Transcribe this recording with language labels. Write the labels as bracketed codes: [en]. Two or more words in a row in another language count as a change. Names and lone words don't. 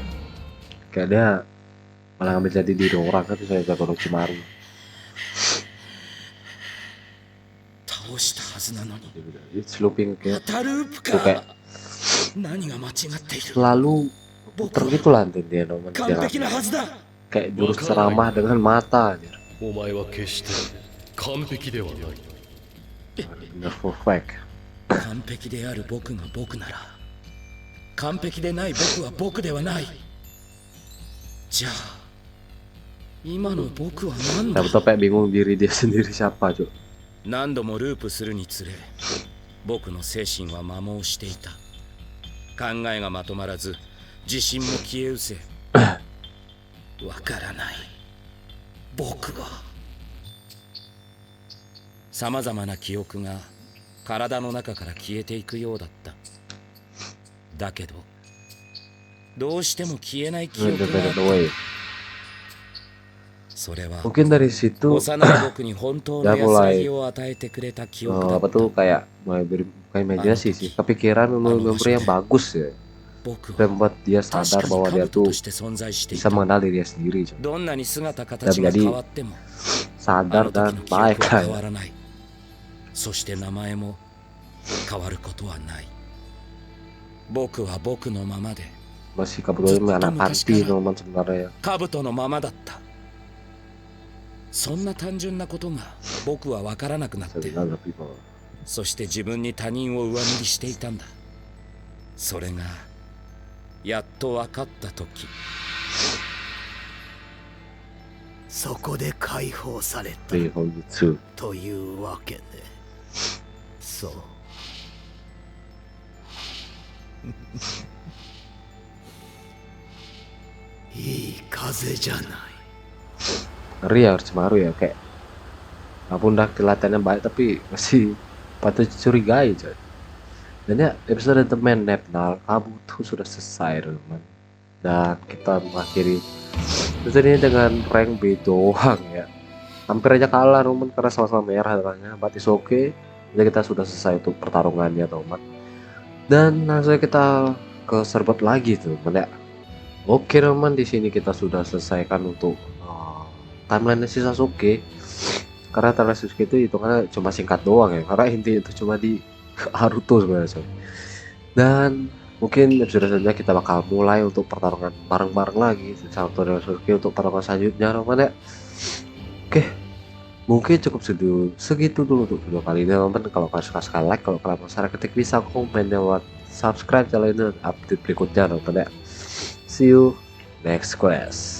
[id] Kayak dia malah ngambil jadi diri orang kan, saya jago Orochimaru. [en] It's looping [id] kayak tuh kayak selalu puter gitu lah dia nomor kayak jurus ceramah dengan mata aja. [ja] お前は決して完璧ではない。 [id] Bener [en] for fact. [ja] 完璧である僕が僕なら完璧でない僕は僕ではない。じゃあ今の僕は何だ。 [id] Kabuto kayak bingung diri dia sendiri siapa cuy. [ja] 何度もループするにつれ僕の精神は摩耗していた。考えがまとまらず自信も消え失せわからない僕はさまざまな記憶が体の中から消えていくようだった。だけどどうしても消えない記憶があった。それは [id] Mungkin dari situ [ja] 幼い僕に本当の安らぎを与えてくれた記憶だっ [id] apa [ja] た。 [id] tuh kayak mulai berbuka imajinasi sih, kepikiran memori yang bagus ya, [ja] 僕 [id] dan [ja] は [id] membuat dia [ja] 確 [id] sadar [ja] か [id] bahwa [ja] に [id] dia [ja] 兜 [id] tuh [ja] として存在してい [id] bisa [ja] た。 [id] mengenal dirinya sendiri cuy. [ja] どんなに姿形が変わっても [id] Sadar [ja] あの時 [id] dan [ja] の記憶 [id] baik [ja] は [id] lah [ja] 変わ [id] ya. [ja] らない。そして名前も変わることはない。僕は僕のままで [id] Masih Kabuto ini anak panti teman sebenarnya. [ja] 兜のままだった。そんな単純なことが僕は分からなくなって、 [id] Sebenarnya people. [ja] そして自分に他人を上塗りしていたんだ。それがやっと分かった時、そこで解放された [id] Dari Hojutsu. [ja] というわけね。そう。いい風じゃない。 [id] Ngeri ya Orochimaru ya, kayak walaupun udah kelihatannya baik tapi masih patut dicurigai coy. Dan ya episode The Man Nepal Kabuto sudah selesai teman. Dan kita mengakhiri episode ini dengan rank B doang ya. Hampir aja kalah teman karena sama-sama merah rangannya. [en] But it's okay. [id] Jadi kita sudah selesai untuk pertarungannya teman. Dan langsung kita ke server lagi tuh teman ya. Oke teman, di sini kita sudah selesaikan untuk timeline si Sasuke. Karena timeline Sasuke itu hitungannya cuma singkat doang ya. Karena intinya itu cuma di Naruto sebenarnya. Dan mungkin episode selanjutnya kita bakal mulai untuk pertarungan bareng-bareng lagi Naruto dan Sasuke untuk pertarungan selanjutnya teman ya. Oke, mungkin cukup segitu dulu untuk video kali ini teman. Kalau kalian suka sekali like, kalau kalian masalah ketik bisa komen lewat subscribe channel ini update berikutnya teman ya. [en] See you next quest.